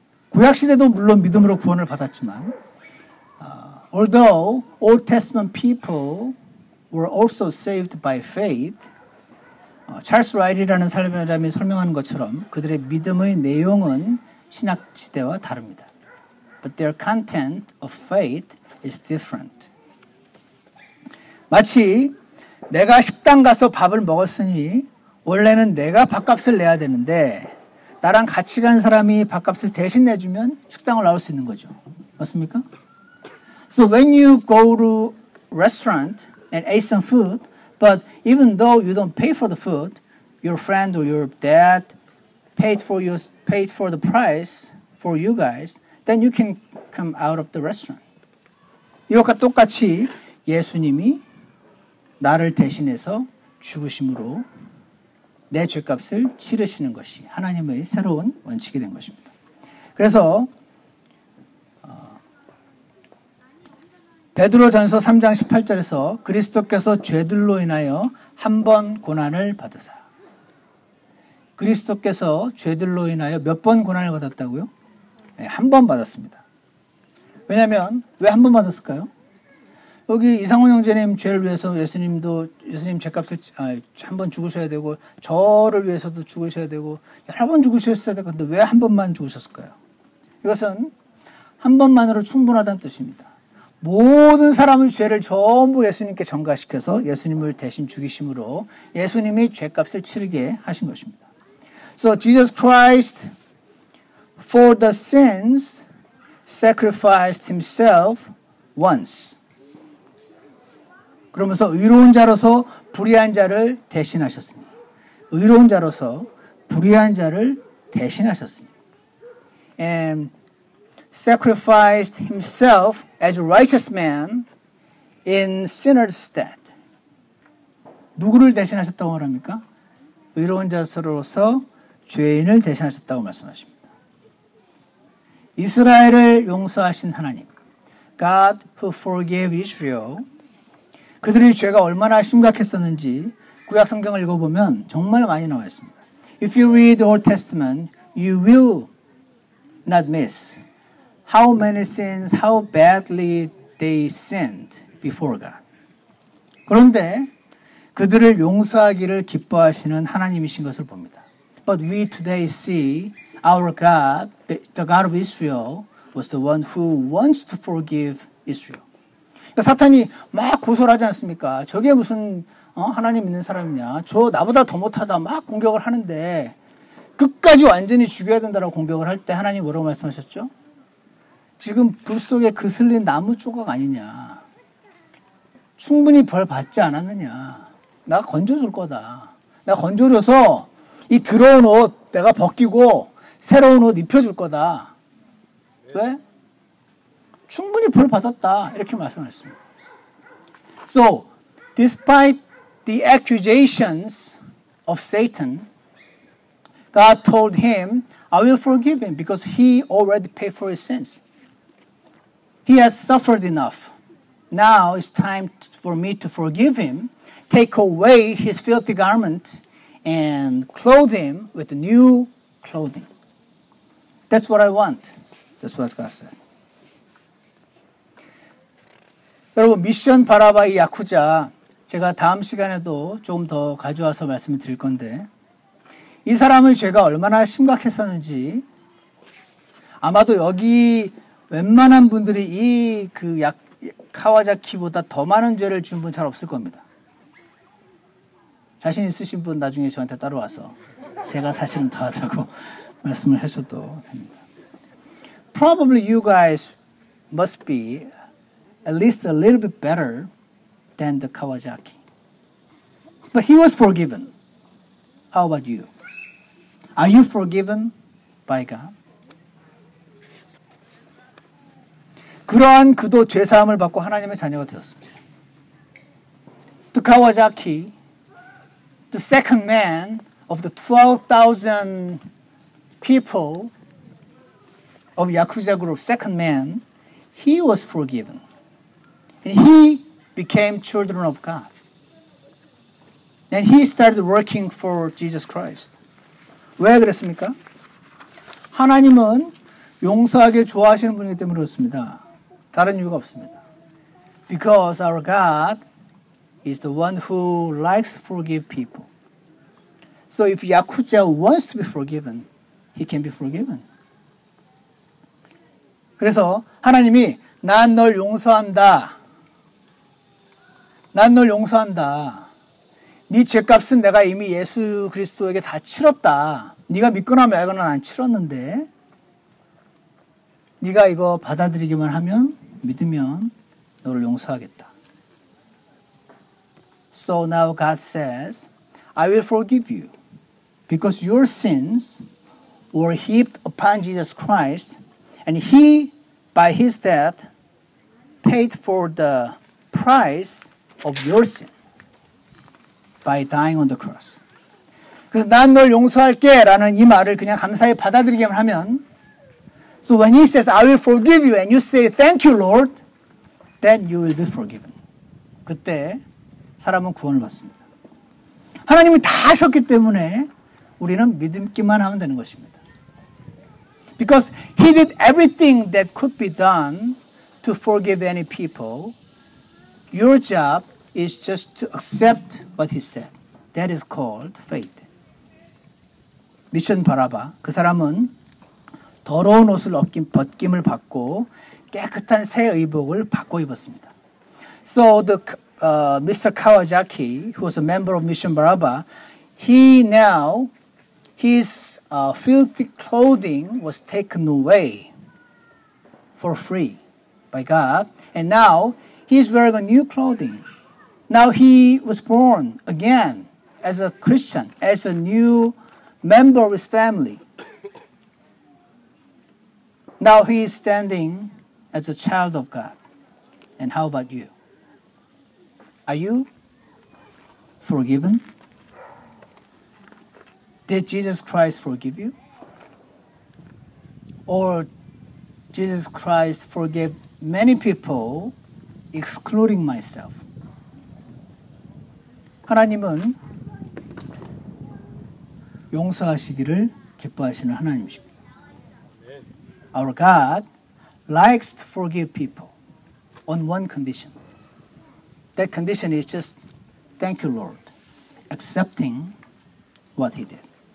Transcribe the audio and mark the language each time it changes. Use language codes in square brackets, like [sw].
[ko] 구약 시대도 물론 믿음으로 구원을 받았지만 [en] although Old Testament people were also saved by faith, [ko] 찰스 라이리라는 사람이 설명하는 것처럼 그들의 믿음의 내용은 신약 시대와 다릅니다. [en] But their content of faith is different. [ko] 마치 내가 식당 가서 밥을 먹었으니 원래는 내가 밥값을 내야 되는데 나랑 같이 간 사람이 밥값을 대신 내주면 식당을 나올 수 있는 거죠. 맞습니까? [en] So when you go to restaurant and ate some food, but even though you don't pay for the food, your friend or your dad paid for the price for you guys, then you can come out of the restaurant. [ko] 이것과 똑같이 예수님이 나를 대신해서 죽으심으로 내 죄값을 치르시는 것이 하나님의 새로운 원칙이 된 것입니다. 그래서 베드로전서 3장 18절에서 그리스도께서 죄들로 인하여 한 번 고난을 받으사. 그리스도께서 죄들로 인하여 몇 번 고난을 받았다고요? 네, 한 번 받았습니다. 왜냐하면 왜 한 번 받았을까요? 여기 이상훈 형제님 죄를 위해서 예수님 죄값을 한 번 죽으셔야 되고 저를 위해서도 죽으셔야 되고 여러 번 죽으셨어야 되고 근데 왜 한 번만 죽으셨을까요? 이것은 한 번만으로 충분하다는 뜻입니다. 모든 사람의 죄를 전부 예수님께 전가시켜서 예수님을 대신 죽이심으로 예수님이 죄값을 치르게 하신 것입니다. [en] So Jesus Christ for the sins sacrificed himself once. [ko] 그러면서 의로운 자로서 불의한 자를 대신하셨으니. 의로운 자로서 불의한 자를 대신하셨으니. [en] And sacrificed himself as a righteous man in sinner's stead. [ko] 누구를 대신하셨다고 말합니까? 의로운 자로서 죄인을 대신하셨다고 말씀하십니다. 이스라엘을 용서하신 하나님, [en] God who forgave Israel, [ko] 그들의 죄가 얼마나 심각했었는지 구약 성경을 읽어보면 정말 많이 나와 있습니다. [en] If you read the Old Testament, you will not miss how many sins, how badly they sinned before God. [ko] 그런데 그들을 용서하기를 기뻐하시는 하나님이신 것을 봅니다. [en] But we today see our God, the God of Israel, was the one who wants to forgive Israel. [ko] 그러니까 사탄이 막 고소를 하지 않습니까? 저게 무슨 하나님 믿는 사람이냐? 저 나보다 더 못하다 막 공격을 하는데 끝까지 완전히 죽여야 된다라고 공격을 할 때 하나님 뭐라고 말씀하셨죠? 지금 불 속에 그슬린 나무 조각 아니냐? 충분히 벌 받지 않았느냐? 내가 건져줄 거다. 내가 건져줘서 이 더러운 옷 내가 벗기고 새로운 옷 입혀줄 거다. 왜? 충분히 벌 받았다. 이렇게 말씀하셨습니다. [en] So, despite the accusations of Satan, God told him, I will forgive him because he already paid for his sins. He had suffered enough. Now it's time for me to forgive him, take away his filthy garment, and clothe him with new clothing. That's what I want. That's what God said. [ko] 여러분, 미션 바라바이 야쿠자, 제가 다음 시간에도 조금 더 가져와서 말씀을 드릴 건데, 이 사람의 죄가 얼마나 심각했었는지, 아마도 여기 웬만한 분들이 이 카와자키보다 더 많은 죄를 지은 분 잘 없을 겁니다. 자신 있으신 분 나중에 저한테 따라와서 제가 사실은 더 하다고 말씀을 하셔도 됩니다. [en] Probably you guys must be at least a little bit better than the Kawasaki. But he was forgiven. How about you? Are you forgiven by God? [ko] 그러한 그도 죄사함을 받고 하나님의 자녀가 되었습니다. [en] The Kawasaki, the second man of the 12,000 people of Yakuza group, second man, he was forgiven. And he became children of God. And he started working for Jesus Christ. [ko] 왜 그랬습니까? 하나님은 용서하길 좋아하시는 분이기 때문에 그렇습니다. 다른 이유가 없습니다. [en] Because our God is the one who likes to forgive people. So if Yakuza wants to be forgiven, he can be forgiven. [ko] 그래서 하나님이 난 널 용서한다. 난 널 용서한다. 네 죄값은 내가 이미 예수 그리스도에게 다 치렀다. 네가 믿거나 말거나 난 치렀는데 네가 이거 받아들이기만 하면 믿으면 너를 용서하겠다. [en] So now God says, I will forgive you because your sins were heaped upon Jesus Christ and He, by His death, paid for the price of your sin by dying on the cross. [ko] 그래서 난 널 용서할게 라는 이 말을 그냥 감사히 받아들이기만 하면 [en] So when He says, I will forgive you and you say, Thank you, Lord, then you will be forgiven. [ko] 그때 사람은 구원을 받습니다. 하나님이 다 하셨기 때문에 우리는 믿기만 하면 되는 것입니다. [en] Because He did everything that could be done to forgive any people, your job is just to accept what He said. That is called faith. [ko] 미션 바라바, 그 사람은 더러운 옷을 벗김을 받고 깨끗한 새 의복을 바꿔 입었습니다. [en] So the Mr. Kawasaki, who was a member of Mission Baraba, his filthy clothing was taken away for free by God, and now he's wearing a new clothing. Now he was born again as a Christian, as a new member of his family. Now he is standing as a child of God. And how about you? Are you forgiven? Did Jesus Christ forgive you? Or Jesus Christ forgave many people, excluding myself. [ko] 하나님은 용서하시기를 기뻐하시는 하나님이십니다. [en] Our God likes to forgive people on one condition. That condition is just, thank you, Lord, accepting what He did.